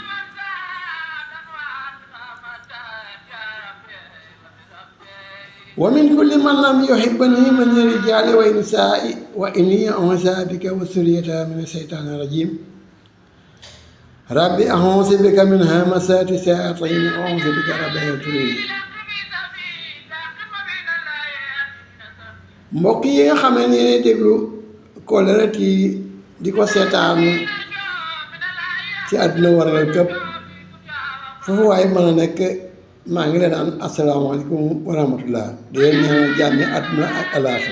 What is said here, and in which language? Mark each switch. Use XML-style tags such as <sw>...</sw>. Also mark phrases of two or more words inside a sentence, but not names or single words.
<ar>ومن كل من لم يحبني من الرجال والنساء وإني أعوذ بك وذريتها من الشيطان الرجيم. ربي أعوذ بك من همزات الشياطين وأعوذ بك رب أن يحضرون.</ar> <wo>mbokk yi nga xam ne yéen déglu Kollere TV di ko seetaan ci àdduna wargal këpp foofu waaye mën a nekk maa ngi leen naan</wo> <ar>السلام عليكم ورحمة الله</ar> <wo>di leen ñaanal jàmmi àdduna ak alaaxira.</wo>